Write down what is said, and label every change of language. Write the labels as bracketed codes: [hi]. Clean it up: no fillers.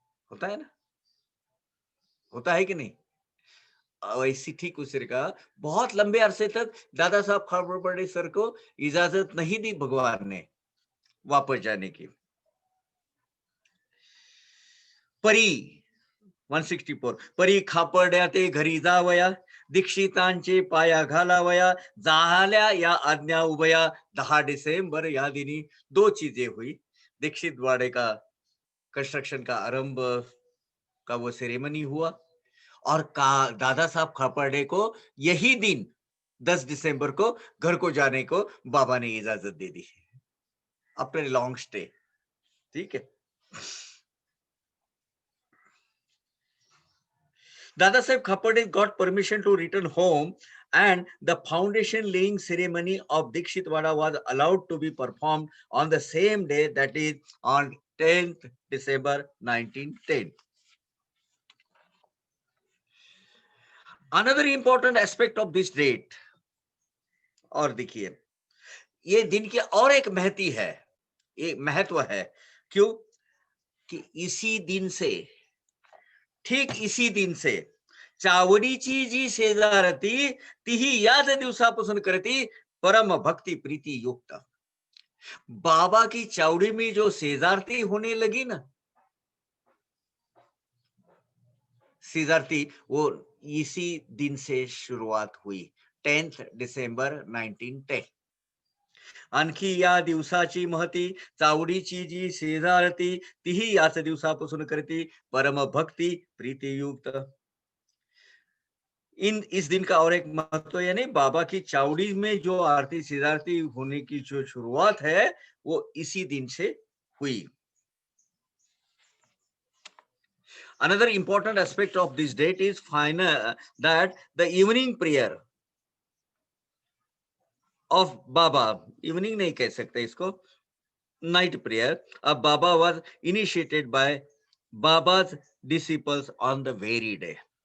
[hi] होता है ना, होता है कि नहीं? वैसी ठीक उसी का बहुत लंबे अरसे तक दादा साहब खारबड़े सर को इजाजत नहीं दी भगवान ने वापस जाने की। [mr] परी 164 परी खापर्ड्या ते घरी जावया, दीक्षितांचे पाया घालावया, झाल्या या आज्ञा उभया। [hi] 10 डिसेंबर या दिनी 2 चीजें हुई। दीक्षित वाड़े का कंस्ट्रक्शन का आरंभ का वो सेरेमनी हुआ और दादा साहब खापर्डे को यही दिन 10 दिसंबर को घर को जाने को बाबा ने इजाजत दे दी [en] After long stay. [hi] ठीक है, [en] Dada Saheb Khapade got permission to return home and the foundation laying ceremony of Dikshit Wada was allowed to be performed on the same day, that is on 10th December 1910. Another important aspect of this date, [hi] और देखिए ये दिन की और एक महती है, एक महत्व है। क्यों? कि इसी दिन से, [mr] ठीक इसी दिन से चावडीची जी शेजारती तीही याच दिवसापासून करती परम भक्ति प्रीति युक्त। [hi] बाबा की चावड़ी में जो शेजारती होने लगी ना, शेजारती, वो इसी दिन से शुरुआत हुई, 10th डिसेंबर 1910। [mr] आणखी या दिवसाची महती, चावडीची जी शेजारती तीही याच दिवसापासून करती परम भक्ति प्रीति युक्त। [hi] इस दिन का और एक महत्व, यानी बाबा की चावड़ी में जो आरती सिद्धारती होने की जो शुरुआत है वो इसी दिन से हुई। [en] Another important aspect of this date is final that the evening prayer of Baba, evening [hi] नहीं कह सकते इसको, [en] night prayer of Baba was initiated by Baba's disciples on the very day.